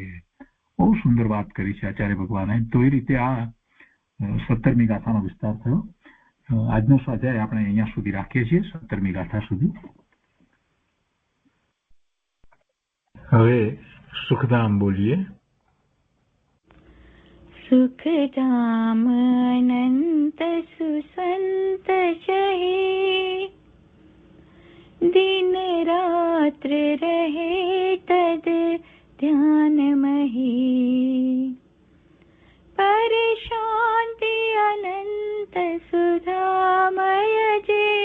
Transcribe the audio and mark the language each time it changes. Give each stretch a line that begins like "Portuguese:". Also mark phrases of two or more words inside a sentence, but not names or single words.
Gujarati: બહુ સુંદર વાત કરી છે આચાર્ય ભગવાને. તો એ રીતે આ 17મી ગાથાનો વિસ્તાર થયો. આજનો સ્વાધ્યાય આપણે અહીંયા સુધી રાખીએ છીએ, 17મી ગાથા સુધી. હવે સુખધામ બોલીએ.
Hindi: सुखधाम अनंत सुसंत जहि दिन रात्र रहे तद ध्यान मही पर शांति अनंत सुधामय जे